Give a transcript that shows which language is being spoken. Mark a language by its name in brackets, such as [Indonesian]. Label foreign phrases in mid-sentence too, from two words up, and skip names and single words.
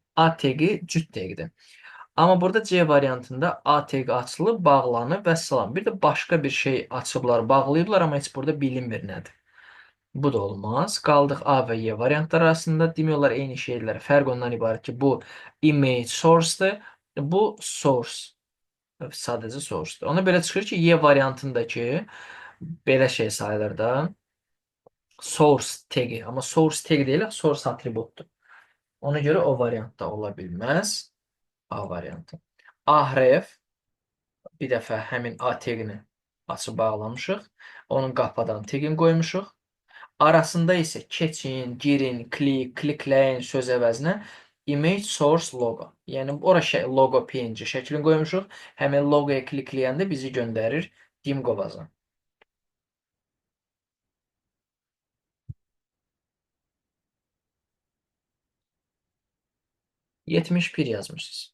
[Azerbaijani] A teqi cüt teqdir. Amma burada C variantında A teqi açılıb, bağlanıb və salam. Bir də başqa bir şey açıblar, bağlayıblar, amma heç burada bilinmir nədir. Bu da olmaz. Qaldıq A və Y variantlar arasında. Demək olar eyni şeylər. Fərq ondan ibarət ki, bu [English] image source- [Azerbaijani] dır. Bu source. Sadəcə source-dur. Ona belə çıxır ki, Y variantındakı belə şey sayılır da. Source tagi. Amma source tagi deyil, source atributdur. Ona görə o variantda ola bilməz. A variantı. A hərf bir dəfə həmin A tagini açıb bağlamışıq. Onun qapadan tagini qoymuşuq. Arasında isə keçin, girin, klikləyin söz əvəzinə [English] image source logo. [Azerbaijani] Yəni ora logo PNG şəklini qoymuşuq. Həmin logoya klikləyəndə bizi göndərir dim qovaza. ...71 yazmışsınız.